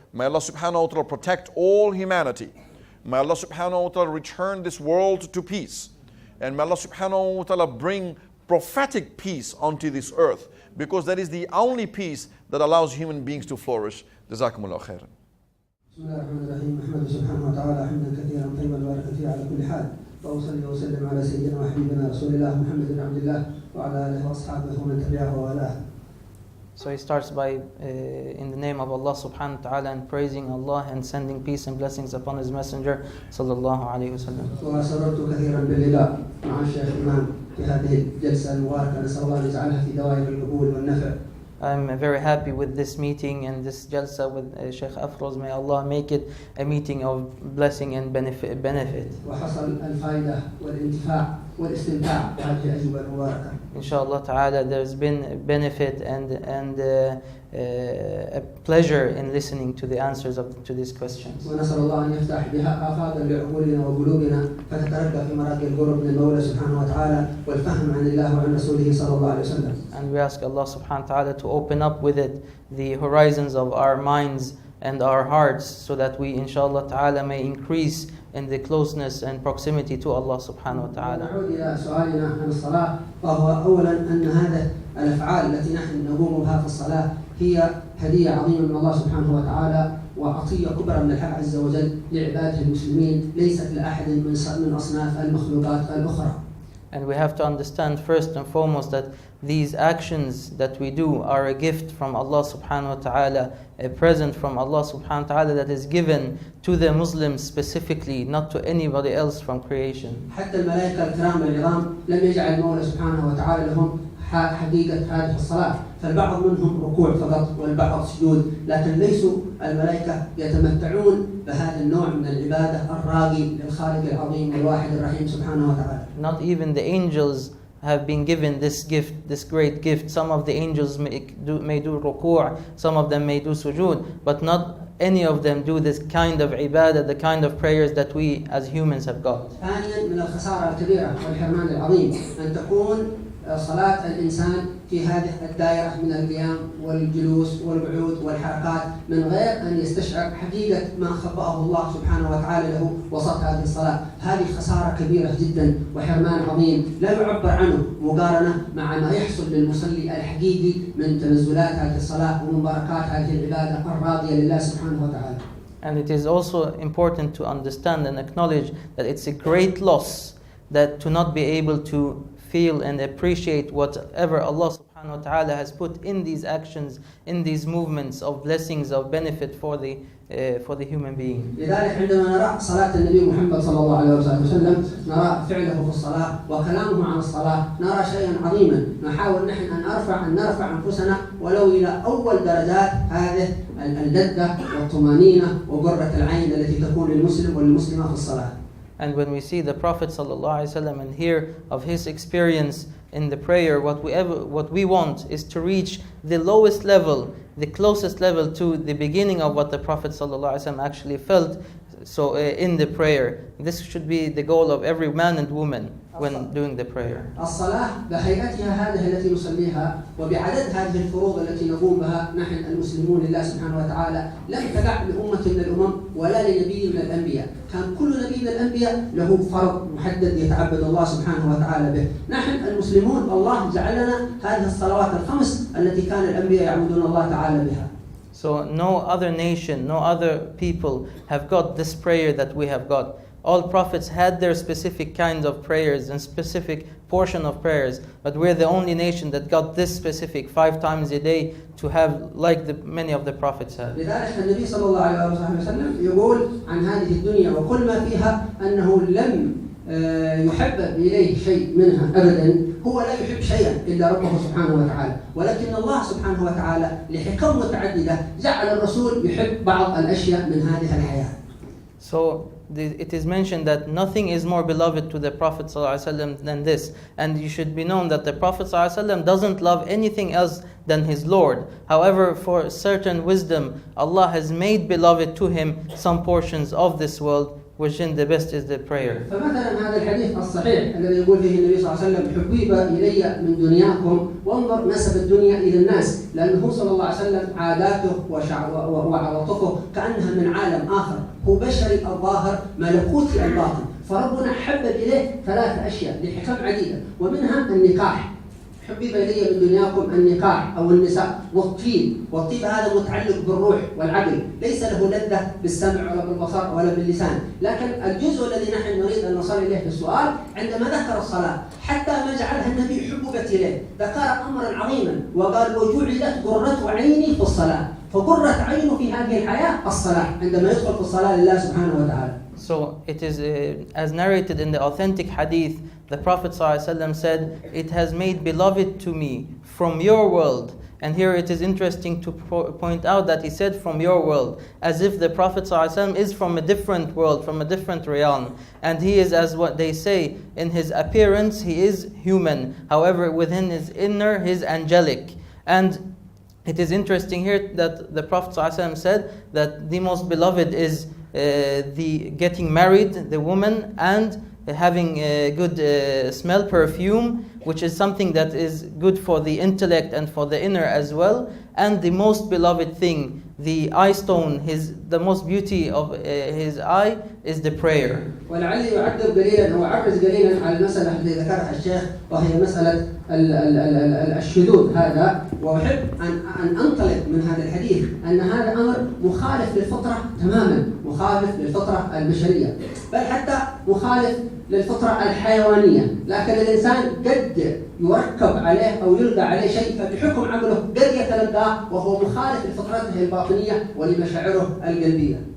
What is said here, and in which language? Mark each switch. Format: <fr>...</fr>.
<en>May Allah subhanahu wa ta'ala protect all humanity. May Allah subhanahu wa ta'ala return this world to peace. And may Allah subhanahu wa ta'ala bring prophetic peace onto this earth, because that is the only peace that allows human beings to flourish.</en> <ar>Jazakumullah khairan. بسم الله الرحمن الرحيم. أحمد سبحانه وتعالى حمدا كثيرا طيبا مباركا فيه على كل حال، وأصلي وأسلم على سيدنا وحبيبنا رسول الله محمد بن عبد الله وعلى آله وأصحابه ومن تبعه ووالاه.</ar> <en>So he starts by, in the name of Allah subhanahu wa ta'ala, and praising Allah and sending peace and blessings upon His Messenger sallallahu alayhi wa sallam.</en> <ar>وسررت كثيرا باللقاء مع الشيخ إمام في هذه الجلسة المباركة، نسأل الله أن يجعلها في دوائر القبول والنفع.</ar> <en>I'm very happy with this meeting and this jalsa with Sheikh Afroz. May Allah make it a meeting of blessing and benefit.</en> <ar>وحصل الفائدة والانتفاع والاستمتاع بهذه الأجوبة المباركة.</ar> <en>Inshallah ta'ala, there's been benefit and a pleasure in listening to the answers to these questions.</en> <ar>ونسأل الله أن يفتح بها آفاقا لعقولنا وقلوبنا فتترقى في مراقي القرب من المولى سبحانه وتعالى والفهم عن الله وعن رسوله صلى الله عليه وسلم.</ar> <en>And we ask Allah subhanahu wa ta'ala to open up with it the horizons of our minds and our hearts, so that we inshallah ta'ala may increase in the closeness and proximity to Allah subhanahu wa ta'ala.</en> <ar>نعود إلى سؤالنا عن الصلاة، وهو أولا أن هذه الأفعال التي نحن نقوم بها في الصلاة هي هدية عظيمة من الله سبحانه وتعالى وعطية كبرى من الحق عز وجل لعباده المسلمين، ليست لأحد من أصناف المخلوقات الأخرى.</ar> <en>And we have to understand first and foremost that these actions that we do are a gift from Allah subhanahu wa ta'ala, a present from Allah subhanahu wa ta'ala that is given to the Muslims specifically, not to anybody else from creation.</en> <ar>حتى الملائكة الكرام العظام لم يجعل المولى سبحانه وتعالى لهم حقيقة هذه الصلاة، فالبعض منهم ركوع فقط والبعض سجود، لكن ليسوا الملائكة يتمتعون بهذا النوع من العبادة الراقي للخالق العظيم الواحد الرحيم سبحانه وتعالى.</ar> <en>Not even the angels have been given this gift, this great gift. Some of the angels may do ruku', some of them may do sujood, but not any of them do this kind of ibadah, the kind of prayers that we as humans have got.</en> <ar>ثانيا من الخسارة الكبيرة والحرمان العظيم أن تكون صلاة الإنسان في هذه الدائرة من القيام والجلوس والقعود والحركات من غير أن يستشعر حقيقة ما خبأه الله سبحانه وتعالى له وسط هذه الصلاة. هذه خسارة كبيرة جدا وحرمان عظيم لا يعبر عنه مقارنة مع ما يحصل للمصلي الحقيقي من تنزلات هذه الصلاة ومن بركات هذه العبادة الراضية لله سبحانه وتعالى.</ar> <en>And it is also important to understand and acknowledge that it's a great loss that to not be able to feel and appreciate whatever Allah subhanahu subhanahu wa ta'ala has put in these actions, in these movements of blessings, of benefit for the human being.</en> <ar>لذلك عندما نرى صلاة النبي محمد صلى الله عليه وسلم، نرى فعله في الصلاة وكلامه عن الصلاة، نرى شيئا عظيما نحاول نحن أن نرفع أنفسنا ولو إلى أول درجات هذه اللذة والطمأنينة وقرة العين التي تكون للمسلم والمسلمة في الصلاة.</ar> <en>And when we see the Prophet ﷺ and hear of his experience in the prayer, what we want is to reach the lowest level, the closest level to the beginning of what the Prophet ﷺ actually felt. So in the prayer, this should be the goal of every man and woman when doing the prayer.</en> <ar>الصلاة بهيئتها هذه التي نصليها وبعدد هذه الفروض التي نقوم بها نحن المسلمون لله سبحانه وتعالى لم تقع لأمة من الأمم ولا لنبي من الأنبياء. كان كل نبي من الأنبياء له فرض محدد يتعبد الله سبحانه وتعالى به. نحن المسلمون الله جعلنا هذه الصلوات الخمس التي كان الأنبياء يعبدون الله تعالى بها.</ar> <en>So no other nation, no other people have got this prayer that we have got. All prophets had their specific kinds of prayers and specific portion of prayers, but we're the only nation that got this specific 5 times a day to have like many of the prophets had.</en> <ar>لذلك النبي صلى الله عليه وسلم يقول عن هذه الدنيا وكل ما فيها أنه لم يحبب إليه شيء منها أبدا، هو لا يحب شيئا إلا ربه سبحانه وتعالى، ولكن الله سبحانه وتعالى لحكم متعددة جعل الرسول يحب بعض الأشياء من هذه الحياة.</ar> <en>So it is mentioned that nothing is more beloved to the Prophet ﷺ than this, and you should be known that the Prophet ﷺ doesn't love anything else than his Lord. However, for certain wisdom, Allah has made beloved to him some portions of this world, which in the best is the prayer.</en> <ar>فمثلا هذا الحديث الصحيح الذي يقول فيه النبي صلى الله عليه وسلم حبيب إلي من دنياكم وانظر نسب الدنيا إلى الناس، لأنه صلى الله عليه وسلم عاداته وعواطفه كأنها من عالم آخر، هو بشري الظاهر ملكوتي الباطن، فربنا حبب إليه 3 أشياء لحكم عديدة ومنها النكاح. حبيب إلي من دنياكم النكاح أو النساء والطيب هذا متعلق بالروح والعقل، ليس له لذة بالسمع ولا بالبصر ولا باللسان، لكن الجزء الذي نحن نريد أن نصل إليه في السؤال عندما ذكر الصلاة حتى ما جعلها النبي حببت إليه، ذكر أمرا عظيما وقال وجعلت قرة عيني في الصلاة، فقرة عينه في هذه الحياة الصلاة عندما يدخل في الصلاة لله سبحانه وتعالى.</ar> <en>So it is as narrated in the authentic hadith, the Prophet ﷺ said, "It has made beloved to me from your world." And here it is interesting to point out that he said from your world, as if the Prophet ﷺ is from a different world, from a different realm. And he is, as what they say, in his appearance, he is human. However, within his inner, he is angelic. And it is interesting here that the Prophet ﷺ said that the most beloved is the getting married, the woman, and having a good smell, perfume, which is something that is good for the intellect and for the inner as well. And the most beloved thing, the eye stone, the most beauty of his eye is the prayer.</en> <ar>ولعلي أعدل قليلا أو أعرج قليلا على المسألة التي ذكرها الشيخ وهي مسألة الشذوذ هذا، وأحب أن أنطلق من هذا الحديث أن هذا أمر مخالف للفطرة تماما، مخالف للفطرة البشرية، بل حتى مخالف للفطرة الحيوانية، لكن الإنسان قد يركب عليه أو يلقى عليه شيء فبحكم عقله قد يتلقاه وهو مخالف لفطرته الباطنية ولمشاعره القلبية.</ar>